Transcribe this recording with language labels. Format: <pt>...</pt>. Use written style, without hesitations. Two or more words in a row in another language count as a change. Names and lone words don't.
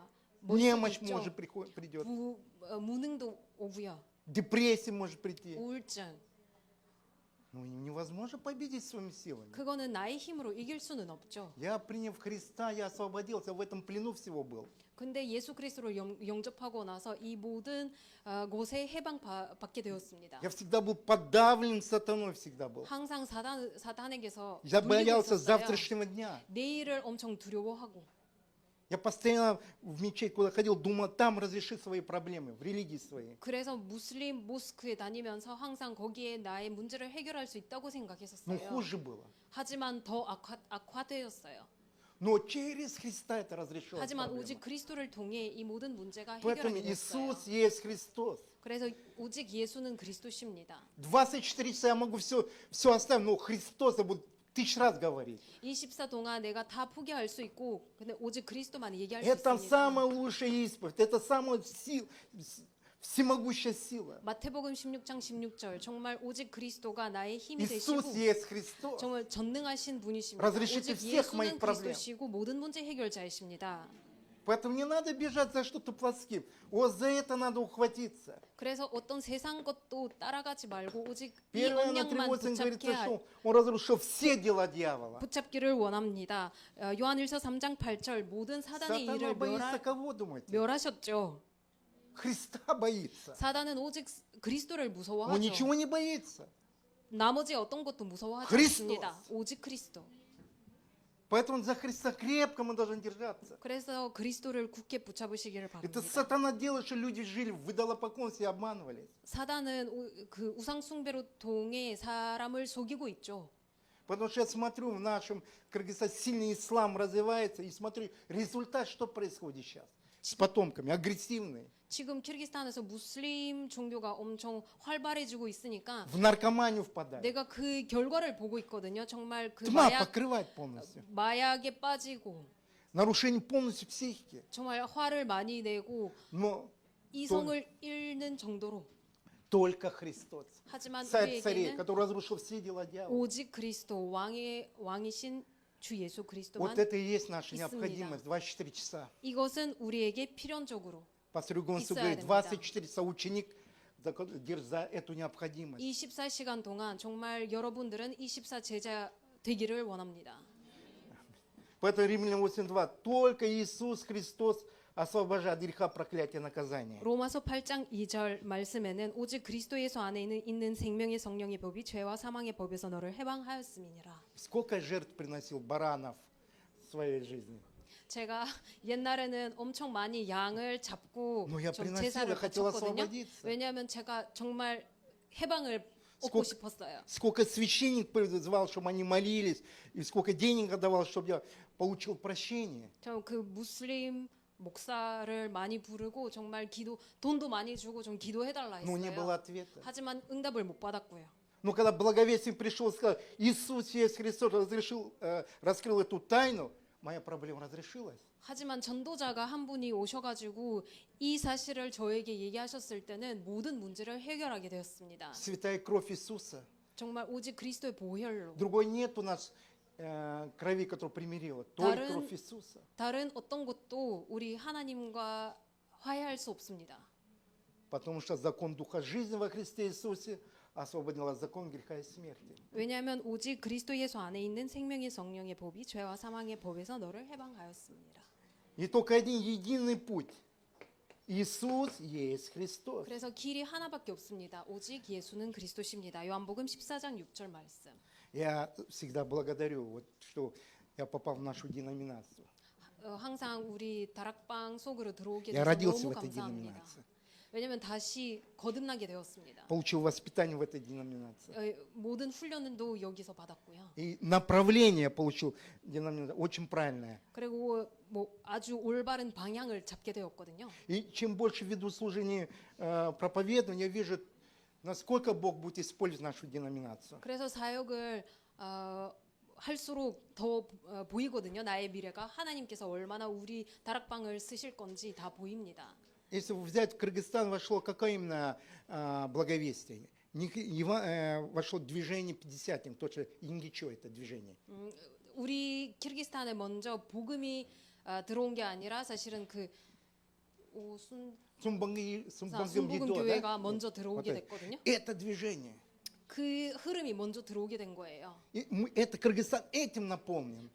<ru>Немощь</ru> <ko>머릿속에</ko> <ru>может</ru> <ko>있죠.</ko> <ru>придет.</ru> <ko>무능도 오고요.</ko> <ru>Депрессия может прийти.</ru> <ko>우울증.</ko> <ru>Ну, невозможно победить своими силами.</ru> <ko>그거는 나의 힘으로 이길 수는 없죠.</ko> <ru>Я, приняв Христа, я освободился, в этом плену всего был.</ru> <ko>근데 예수 그리스도를 영접하고 나서 이 모든 곳에 해방받게 되었습니다.</ko> <ru>Я всегда был подавлен сатаной, всегда был.</ru> <ko>항상 사단에게서</ko> <ru>Я</ru> <ko>눌리고</ko> <ru>боялся</ru> <ko>있었어요.</ko> <ru>завтрашнего дня.</ru> <ko>내일을 엄청 두려워하고</ko> <ru>Я постоянно в мечеть, куда ходил, думал, там разреши свои проблемы, в религии своей.</ru> <ko>그래서 무슬림 모스크에 다니면서 항상 거기에 나의 문제를 해결할 수 있다고</ko> <ru>Но</ru> <ko>생각했었어요.</ko> <ru>хуже было.</ru> <ko>하지만 더 악화되었어요.</ko> <ru>Но через Христа это разрешилось.</ru> <ko>하지만 오직 그리스도를 통해 이 모든 문제가</ko> <ru>Поэтому</ru> <ko>해결이 됐어요.</ko> <ru>Иисус есть Христос.</ru> <ko>그래서 오직 예수는 그리스도십니다.</ko> <ru>24 часа я могу все оставить, но Христос я буду 1000 раз говорить.</ru> <ko>24 동안 내가 다 포기할 수 있고 근데 오직 그리스도만 얘기할 수</ko> <ru>Это</ru> <ko>있습니다.</ko> <ru>самая лучшая исповедь, это самая всемогущая сила.</ru> <ko>마태복음 16장 16절 정말 오직 그리스도가 나의 힘이 되시고</ko> <ru>Иисус есть Христос.</ru> <ko>정말 전능하신 분이십니다.</ko> <ru>Разрешите</ru> <ko>오직</ko> <ru>всех моих</ru> <ko>예수는</ko> <ru>проблем.</ru> <ko>그리스도시고 모든 문제 해결자이십니다.</ko> <ru>Поэтому не надо бежать за что-то плотским. Вот за это надо ухватиться.</ru> <ko>그래서 어떤 세상 것도 따라가지 말고 오직 이</ko> <ru>1 Иоанна</ru> <ko>언약만</ko> <ru>3:8</ru> <ko>붙잡게</ko> <ru>говорится, что он разрушил все дела дьявола.</ru> <ko>붙잡기를 원합니다. 요한일서 3장 8절 모든 사단의</ko> <ru>Сатана</ru> <ko>일을</ko> <ru>боится кого, думаете?</ru> <ko>멸하셨죠.</ko> <ru>Христа боится.</ru> <ko>사단은 오직 그리스도를</ko> <ru>Он</ru> <ko>무서워하죠.</ko> <ru>ничего не боится.</ru> <ko>나머지 어떤 것도 무서워하지 그리스도. 않습니다. 오직 그리스도.</ko> <ru>Поэтому за Христа крепко мы должны держаться.</ru> <ko>그래서 그리스도를 굳게 붙잡으시기를</ko> <ru>Это</ru> <ko>바랍니다.</ko> <ru>сатана делает, что люди жили в идолопоклонстве и обманывались.</ru> <ko>사단은 그 우상 숭배로 통해 사람을 속이고 있죠.</ko> <ru>Потому что я смотрю, в нашем Кыргызстане сильный ислам развивается, и смотрю, результат, что происходит сейчас с потомками, агрессивные,</ru> <ko>지금 키르기스탄에서 무슬림 종교가 엄청 활발해지고 있으니까</ko> <ru>в наркоманию впадают.</ru> <ko>내가 그 결과를 보고 있거든요. 정말 그</ko> <ru>Тьма покрывает полностью.</ru> <ko>마약에 빠지고</ko> <ru>Нарушение полностью психики.</ru> <ko>정말 화를 많이 내고</ko> <ru>Но</ru> <ko>이성을 잃는 정도로</ko> <ru>только Христос,</ru> <ko>하지만</ko> <ru>царь царей,</ru> <ko>우리에게는</ko> <ru>который разрушил все дела дьявола.</ru> <ko>오직 그리스도 왕이신 주 예수 그리스도만</ko> <ru>Вот это и есть наша</ru> <ko>있습니다.</ko> <ru>необходимость 24 часа.</ru> <ko>이것은 우리에게 필연적으로</ko> <ru>Пастор Югонцев</ru> <ko>있어야</ko> <ru>говорит,</ru> <ko>됩니다.</ko> <ru>24 часа ученик за эту необходимость.</ru> <ko>24시간 동안 정말 여러분들은 24 제자 되기를 원합니다.</ko> <ru>Поэтому Римлянам 8:2 только Иисус Христос освобождает от греха, проклятия, наказания.</ru> <ko>로마서 8장 2절 말씀에는 오직 그리스도 예수 안에 있는 생명의 성령의 법이 죄와 사망의 법에서 너를 해방하였음이니라.</ko> <ru>Сколько жертв приносил баранов в своей жизни?</ru> <ko>제가 옛날에는 엄청 많이 양을 잡고</ko> <ru>Но я</ru> <ko>좀</ko> <ru>приносил,</ru> <ko>제사를</ko> <ru>я хотел</ru> <ko>바쳤거든요.</ko> <ru>освободиться.</ru> <ko>왜냐하면 제가 정말 해방을 얻고</ko> <ru>Сколько,</ru> <ko>싶었어요.</ko> <ru>сколько священник призвал, чтобы они молились, и сколько денег отдавал, чтобы я получил прощение.</ru> <ko>저 그 무슬림 목사를 많이 부르고 정말 돈도 많이 주고 좀 기도해달라</ko> <ru>Но не было</ru> <ko>했어요.</ko> <ru>ответа.</ru> <ko>하지만 응답을 못 받았고요.</ko> <ru>Но когда благовестник пришел и сказал, Иисус есть Христос, раскрыл эту тайну, моя проблема разрешилась.</ru> <ko>하지만 전도자가 한 분이 오셔가지고 이 사실을 저에게 얘기하셨을 때는 모든 문제를 해결하게 되었습니다.</ko> <ru>Святая кровь Иисуса.</ru> <ko>정말 오직 그리스도의 보혈로</ko> <ru>Другой нет у нас крови, которая примирила, только Дар은- кровь Иисуса.</ru> <ko>다른 어떤 것도 우리 하나님과 화해할 수 없습니다.</ko> <ru>Потому что закон Духа жизни во Христе Иисусе освободил от закона греха и смерти.</ru> <ko>왜냐하면 오직 그리스도 예수 안에 있는 생명의 성령의 법이 죄와 사망의 법에서 너를 해방하였습니다.</ko> <ru>И только один единый путь. Иисус есть Христос.</ru> <ko>그래서 길이 하나밖에 없습니다. 오직 예수는 그리스도십니다. 요한복음 14장 6절 말씀.</ko> <ru>Я всегда благодарю, вот, что я попал в нашу деноминацию.</ru> <ko>항상 우리 다락방 속으로 들어오게</ko> <ru>Я</ru> <ko>돼서</ko> <ru>родился</ru> <ko>너무</ko> <ru>в этой</ru> <ko>감사합니다.</ko> <ru>деноминации.</ru> <ko>왜냐하면 다시 거듭나게 되었습니다.</ko> <ru>Получил воспитание в этой деноминации.</ru> <ko>모든 훈련도 여기서 받았고요.</ko> <ru>И направление получил деноминация очень правильное.</ru> <ko>그리고 뭐 아주 올바른 방향을 잡게 되었거든요.</ko> <ru>И чем больше веду служение проповедования, я вижу, насколько Бог будет использовать нашу деноминацию.</ru> <ko>그래서 사역을 할수록 더 보이거든요. 나의 미래가 하나님께서 얼마나 우리 다락방을 쓰실 건지 다 보입니다.</ko> <ru>Если взять Кыргызстан, вошло какое именно благовестие? Вошло движение Пятидесятник, точно Ингичо это движение.</ru> <ko>우리 키르기스탄에 먼저 복음이 들어온 게 아니라 사실은 그 순복음</ko> <ru>Сумбангам-Гидо,</ru> <ko>교회가</ko> <ru>да?</ru> <ko>먼저 들어오게</ko> <ru>Вот это.</ru> <ko>됐거든요.</ko> <ru>Это движение.</ru> <ko>그 흐름이 먼저 들어오게 된 거예요.</ko> <ru>Это Кыргызстан этим наполнен.</ru>